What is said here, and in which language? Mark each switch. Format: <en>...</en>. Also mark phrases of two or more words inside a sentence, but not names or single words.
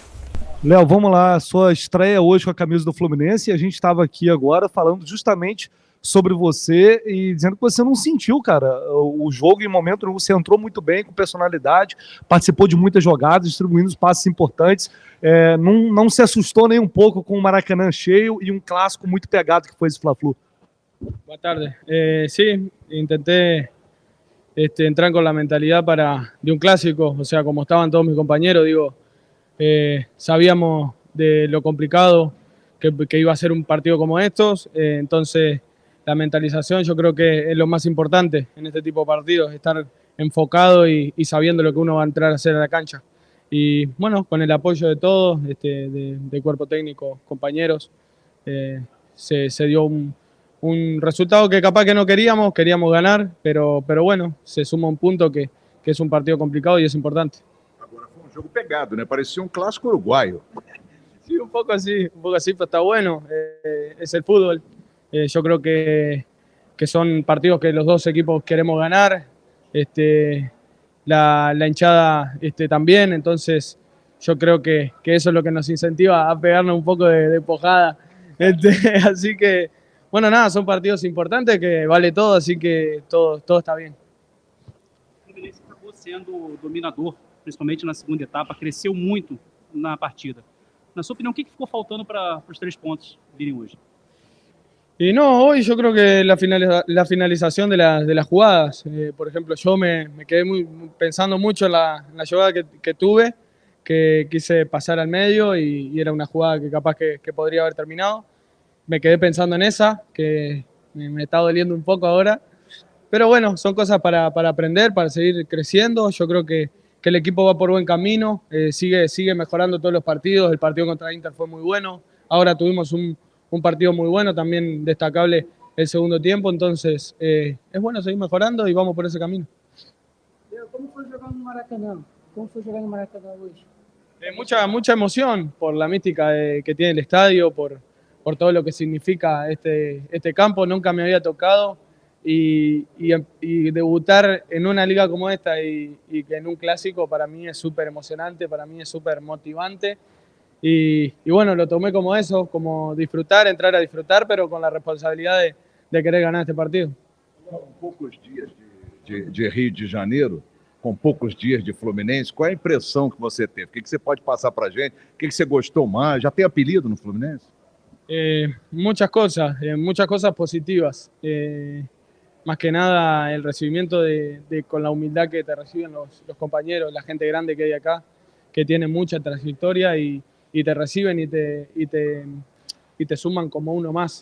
<pt>Léo, vamos lá, sua estreia hoje com a camisa do Fluminense, e a gente estava aqui agora falando justamente sobre você e dizendo que você não sentiu, cara, o jogo em momento nenhum, você entrou muito bem, com personalidade, participou de muitas jogadas, distribuindo os passes importantes, não se assustou nem um pouco com o Maracanã cheio e um clássico muito pegado que foi esse Fla-Flu.</pt> <es>Buenas tardes. Sí, intenté entrar con la mentalidad de un clásico, o sea, como estaban todos mis compañeros, digo, sabíamos de lo complicado que iba a ser un partido como estos, entonces la mentalización yo creo que es lo más importante en este tipo de partidos, estar enfocado y sabiendo lo que uno va a entrar a hacer a la cancha. Y bueno, con el apoyo de todos, de cuerpo técnico, compañeros, se dio un resultado que capaz que no queríamos ganar, pero bueno, se suma un punto que es un partido complicado y es importante.</es> <pt>Agora foi jogo pegado, né? Parecia clássico uruguayo.</pt> <es>Sí, un poco así, pero está bueno, es el fútbol. Yo creo que son partidos que los dos equipos queremos ganar, la hinchada también, entonces yo creo que eso es lo que nos incentiva a pegarnos un poco de pojada. Así que, bueno, nada, son partidos importantes que vale todo, así que todo está bien.</es> <pt>O Fluminense acabou sendo dominador, principalmente na segunda etapa, cresceu muito na partida. Na sua opinião, o que ficou faltando para os 3 pontos virem hoje?</pt> <es>Y no, hoy yo creo que la finalización de las jugadas, por ejemplo, yo me quedé pensando mucho en la jugada que tuve, que quise pasar al medio y era una jugada que capaz que podría haber terminado. Me quedé pensando en esa, que me está doliendo un poco ahora. Pero bueno, son cosas para aprender, para seguir creciendo. Yo creo que el equipo va por buen camino, sigue mejorando todos los partidos. El partido contra Inter fue muy bueno. Ahora tuvimos un partido muy bueno, también destacable el segundo tiempo. Entonces, es bueno seguir mejorando y vamos por ese camino. ¿Cómo fue</es> <pt>jogar no Maracanã?</pt> <es>¿Cómo fue</es> <pt>jogar no</pt> <es>Maracanã hoy? Mucha emoción por la mística que tiene el estadio, por todo lo que significa este campo. Nunca me había tocado y debutar en una liga como esta y que en un clásico para mí es súper emocionante, para mí es súper motivante y bueno, lo tomé como eso, como disfrutar, entrar a disfrutar, pero con la responsabilidad de querer ganar este partido.</es> <pt>Com poucos dias de Rio de Janeiro, com poucos dias de Fluminense, qual é a impressão que você teve? O que você pode passar para a gente? O que você gostou mais? Já tem apelido no Fluminense?</pt> <es>Muchas cosas positivas. Más que nada el recibimiento con la humildad que te reciben los compañeros, la gente grande que hay acá, que tiene mucha trayectoria y te reciben y te suman como uno más.</es>